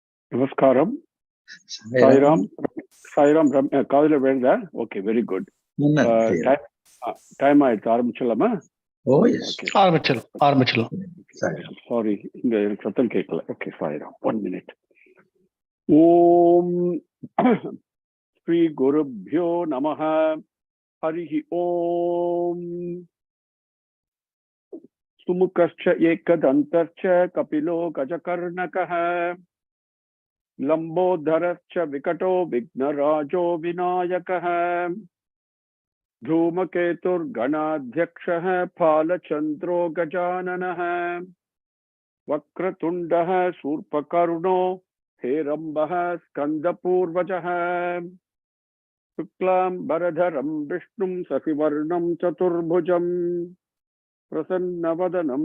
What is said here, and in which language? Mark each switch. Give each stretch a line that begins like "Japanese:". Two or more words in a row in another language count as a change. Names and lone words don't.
Tamil: Namaskaram. Sairam. Sairam. Kaadila Veda.
English: Okay, very good.
Tamil: Time ஆயிடுச்சு ஆரம்பிச்சலாமா?
English: Oh yes.
Tamil: ஆரம்பிச்சலாம். Sorry, இங்க எனக்கு சத்தம் கேட்கல. Okay, Sairam. 1 minute.
Sanskrit: ओम् श्री गुरुभ्यो नमः. हरिः ओम् सुमुखश्च एकदन्तश्च कपिलो गजकर्णकः लम्बोदरश्च विकटो विघ्नराजो विनायकः धूमकेतुर्गणाध्यक्षः फालचन्द्रो गजाननः वक्रतुण्डः शूर्पकर्णो हेरम्बः स्कन्दपूर्वजः शुक्लाम्बरधरं विष्णुं शशिवर्णं चतुर्भुजं प्रसन्नवदनं